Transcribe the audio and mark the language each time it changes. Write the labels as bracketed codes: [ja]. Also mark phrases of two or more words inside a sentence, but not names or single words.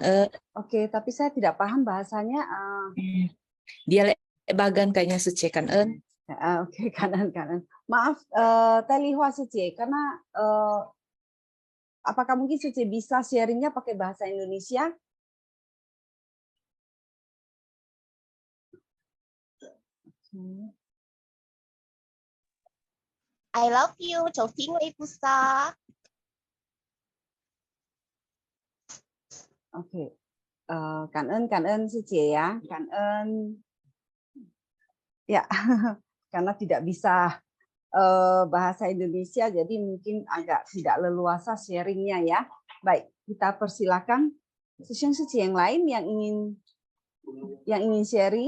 [id] Oke, tapi saya tidak paham bahasanya. Dia bagan kayaknya Secie kan. Oke, kanan. Maaf, Telihwa Secie, karena apakah mungkin Secie bisa sharingnya pakai bahasa Indonesia? [en] I love you, [vi] cháu thích Lê Pusa. Oke, cảm ơn Secie ya, cảm ơn. [id] Ya, karena tidak bisa bahasa Indonesia, jadi mungkin agak tidak leluasa sharingnya ya. Baik, kita persilakan Secie yang lain yang ingin sharing.